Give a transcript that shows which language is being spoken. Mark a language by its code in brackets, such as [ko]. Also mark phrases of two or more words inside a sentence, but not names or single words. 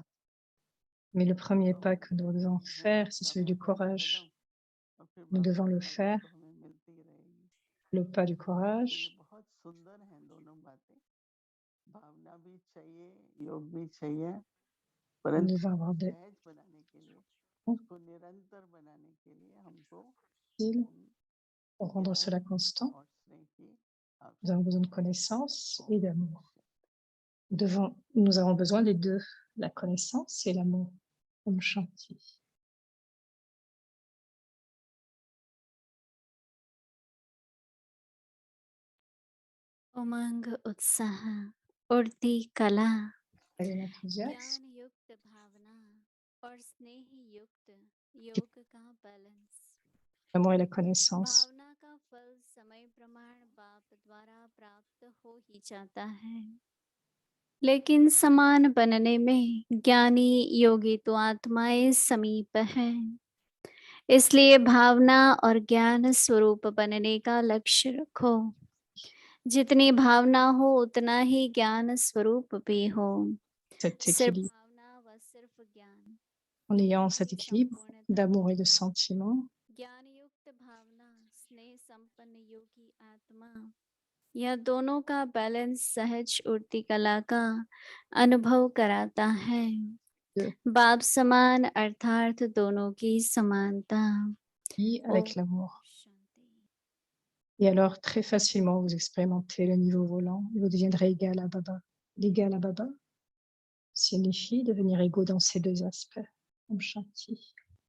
[fr] Mais le premier pas que nous devons faire, c'est celui du courage. [hi] और फिर [fr] Nous [hi] बाबा [fr] devons [hi] की [fr] le [hi] मदद [fr] faire, [hi] तो हमें मिलती ही रहेगी। [fr] le pas du [hi] तो ये [fr] courage. [hi] बहुत सुंदर हैं दोनों बातें, भावना भी चाहिए, योग भी चाहिए, [fr] Nous [hi] परंतु [fr] devons avoir des [hi] सहज बनाने के लिए, उसको निरंतर बनाने के लिए हमको [fr] styles pour rendre cela constant. [hi] और स्नेह की [fr] Nous avons besoin de connaissance et d'amour. Nous avons besoin des deux, la connaissance et l'amour. [hi] ओम शांति. उमंग उत्साह उड़ती कला [fr] Avec l'enthousiasme, [hi] ज्ञान युक्त भावना और स्नेह युक्त योग का बैलेंस। [fr] l'amour et la connaissance. [hi] भावना का फल समय प्रमाण बाप द्वारा प्राप्त हो ही जाता है, लेकिन समान बनने में ज्ञानी योगी तो आत्माएं समीप है। इसलिए भावना और ज्ञान स्वरूप बनने का लक्ष्य रखो। जितनी भावना हो उतना ही ज्ञान स्वरूप भी हो। [fr] Cet [hi] सिर्फ [fr] équilibre, [hi] भावना व सिर्फ ज्ञान, [fr] en ayant cet équilibre d'amour et de sentiment, [hi] ज्ञान युक्त भावना, स्नेह संपन्न योगी आत्मा, यह दोनों का बैलेंस सहज उड़ती कला का अनुभव कराता है। बाप समान अर्थात दोनों की समानता। [fr] avec l'amour. Et alors, très facilement, vous expérimentez le niveau volant et vous deviendrez égal à Baba. L'égal à Baba signifie devenir égaux dans ces deux aspects. [hi] ओम शांति.